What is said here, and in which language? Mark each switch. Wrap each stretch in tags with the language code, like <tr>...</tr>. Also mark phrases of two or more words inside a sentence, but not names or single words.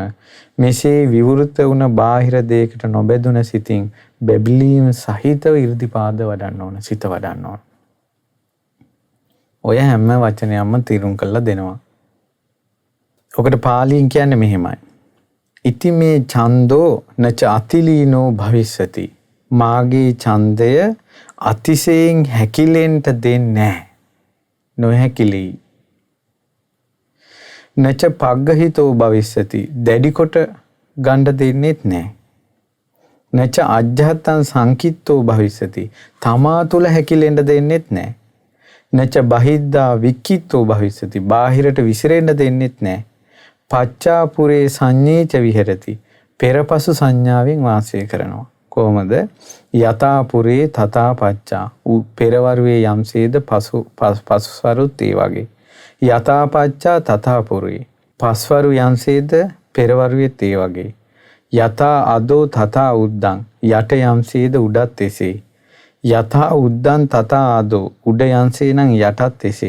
<si>මෙසේ විවෘත වුණ බාහිර දෙයකට නොබැදුන සිතින් බැබලීම සහිතව ඉරිදිපාද වඩන්න ඕන. සිත වඩන්න ඕන. ඔය හැම වචනයක්ම තීරුම් කරලා දෙනවා. ඔකට පාලියෙන් කියන්නේ මෙහෙමයි.</si> <pi>ඉති මේ ඡන්தோ නච අතිලීනෝ භවිස්සති.</pi> <si>මාගේ ඡන්දය අතිශයින් හැකිලෙන්න දෙන්නේ නැහැ.</si> <pi>නොහැකිලි. නච පග්ගහිතෝ භවිස්සති.</pi> <si>දැඩි කොට ගණ්ඩ දෙන්නෙත් නැහැ.</si> <pi>නච අජ්ජහත්තං සංකිට්තෝ භවිස්සති.</pi> <si>තමා තුල හැකිලෙන්න දෙන්නෙත් නැහැ.</si> <pi>නච බහිද්දා වික්කිට්තෝ භවිස්සති.</pi> <si>බාහිරට විසිරෙන්න දෙන්නෙත් නැහැ.</si> <pi>පච්චාපුරේ සංඤේච විහෙරති.</pi> <si>පෙරපසු සංඥාවෙන් වාසය කරනවා. කොහොමද?</si> <pi>යතාපුරේ තථා පච්චා.</pi> <si>පෙරවරුවේ යම්සේද පසුවරුත් ඒ වගේ.</si> <pi>යතාපච්චා තථාපුරේ.</pi> <si>පස්වරු යම්සේද පෙරවරුවේත් ඒ වගේ.</si> <pi>යතා අදෝ තථා උද්දං.</pi> <si>යට යම්සේද උඩත් එසේ.</si> <pi>යතා උද්දං තථා අදෝ.</pi> <si>උඩ යම්සේ නම් යටත් එසේ.</si>